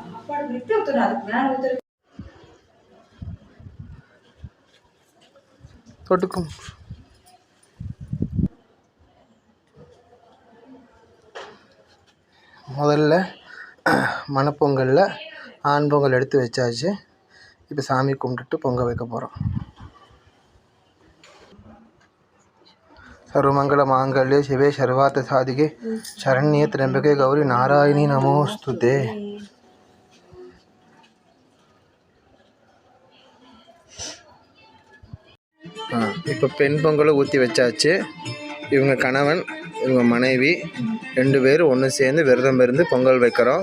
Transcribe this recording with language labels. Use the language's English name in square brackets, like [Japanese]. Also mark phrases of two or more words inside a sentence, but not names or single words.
[Tamil] தொட்டுக்கும். முதல்ல மணப்பொங்கலில் ஆண் பொங்கல் எடுத்து வச்சாச்சு. இப்போ சாமி கும்பிட்டுட்டு பொங்கல் வைக்க போகிறோம். [Sanskrit] सर्वमंगल मांगल्ये शिवे सर्वार्थ साधिके शरण्ये त्र्यंबके गौरी नारायणी नमोस्तुते. [Tamil] இப்போ பெண் பொங்கலை ஊற்றி வச்சாச்சு. இவங்க கணவன் இவங்க மனைவி 2 பேரும் ஒன்று சேர்ந்து விரதம் இருந்து பொங்கல் வைக்கிறோம்.